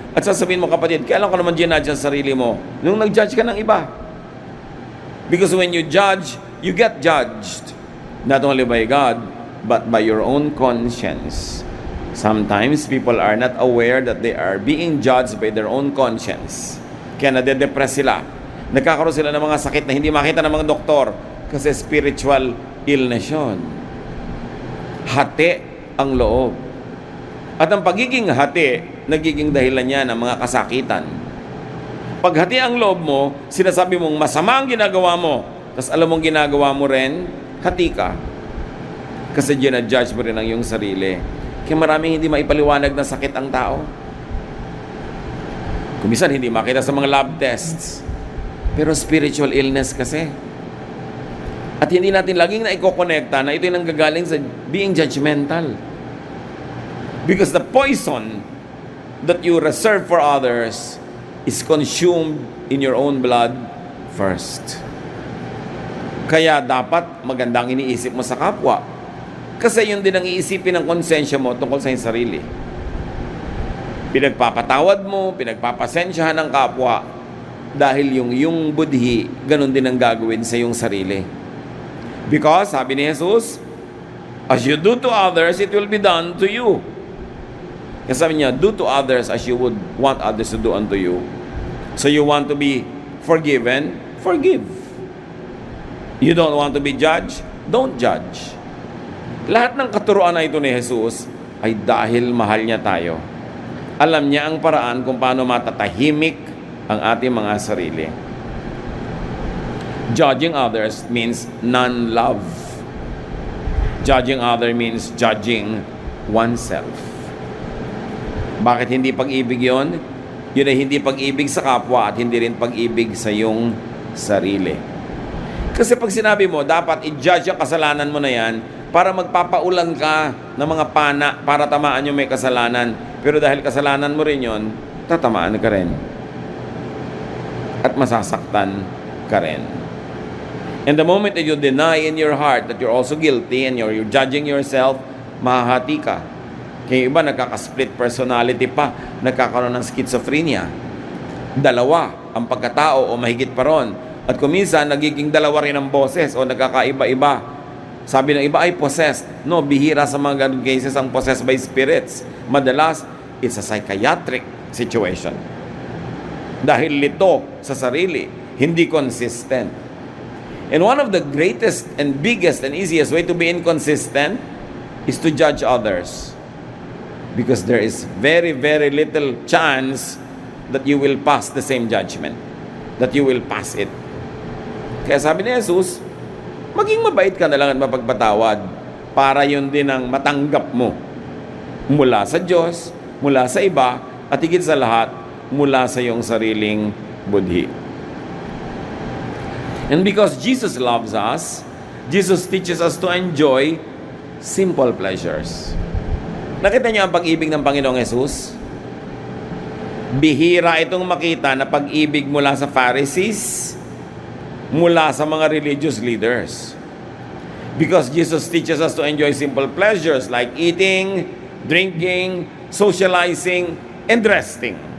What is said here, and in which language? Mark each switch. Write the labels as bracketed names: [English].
[Filipino] At sasabihin mo, kapatid, kailan ko naman ginadjudge ang sarili mo? Nung nag-judge ka ng iba. [English] Because when you judge, you get judged. Not only by God, but by your own conscience. Sometimes, people are not aware that they are being judged by their own conscience. [Filipino] Kaya nade-depress sila. Nagkakaroon sila ng mga sakit na hindi makita ng mga doktor kasi [English] spiritual illness [Filipino] yun. Hati ang loob. At ang pagiging hati, nagiging dahilan niya ng mga kasakitan. Pag hati ang loob mo, sinasabi mong masama ang ginagawa mo, tapos alam mong ginagawa mo rin, hati ka. Kasi ginadjudge mo rin ang iyong sarili. Kaya maraming hindi maipaliwanag na sakit ang tao. Kumisan hindi makita sa mga lab tests. Pero [English] spiritual illness [Filipino] kasi. At hindi natin laging naikokonekta na ito yung nanggagaling sa [English] being judgmental. Because the poison that you reserve for others is consumed in your own blood first. [Filipino] Kaya dapat magandang iniisip mo sa kapwa. Kasi yun din ang iisipin ng konsensya mo tungkol sa iyong sarili. Pinagpapatawad mo, pinagpapasensyahan ng kapwa dahil yung budhi, ganun din ang gagawin sa iyong sarili. [English] Because, [Filipino] sabi ni Jesus, [English] as you do to others, it will be done to you. [Filipino] Kasi sabi niya, [English] do to others as you would want others to do unto you. So you want to be forgiven? Forgive. You don't want to be judged? Don't judge. [Filipino] Lahat ng katuruan na ito ni Jesus ay dahil mahal niya tayo. Alam niya ang paraan kung paano matatahimik ang ating mga sarili. [English] Judging others means non-love. Judging others means judging oneself. [Filipino] Bakit hindi pag-ibig yun? Yun ay hindi pag-ibig sa kapwa at hindi rin pag-ibig sa iyong sarili. Kasi pag sinabi mo, dapat i-judge ang kasalanan mo na yan para magpapaulan ka ng mga pana para tamaan yung may kasalanan. Pero dahil kasalanan mo rin yun, tatamaan ka rin. At masasaktan ka rin. [English] And the moment that you deny in your heart that you're also guilty and you're judging yourself, [Filipino] mahahati ka. Kaya iba nagkaka-split personality pa, nagkakaroon ng schizophrenia. Dalawa ang pagkatao o mahigit pa ron. At kuminsan, nagiging dalawa rin ang boses o nagkakaiba-iba. Sabi ng iba ay possessed. No, bihira sa mga ganun cases ang [English] possessed by spirits. [Filipino] Madalas, [English] it's a psychiatric situation. [Filipino] Dahil lito sa sarili, hindi consistent. [English] And one of the greatest and biggest and easiest way to be inconsistent is to judge others. Because there is very, very little chance that you will pass the same judgment. That you will pass it. [Filipino] Kaya sabi ni Jesus, maging mabait ka na lang at mapagpatawad para yun din ang matanggap mo mula sa Diyos, mula sa iba, at higit sa lahat, mula sa iyong sariling budhi. [English] And because Jesus loves us, Jesus teaches us to enjoy simple pleasures. [Filipino] Nakita niyo ang pag-ibig ng Panginoong Hesus? Bihira itong makita na pag-ibig mula sa Pharisees, mula sa mga religious leaders. [English] Because Jesus teaches us to enjoy simple pleasures like eating, drinking, socializing, and resting.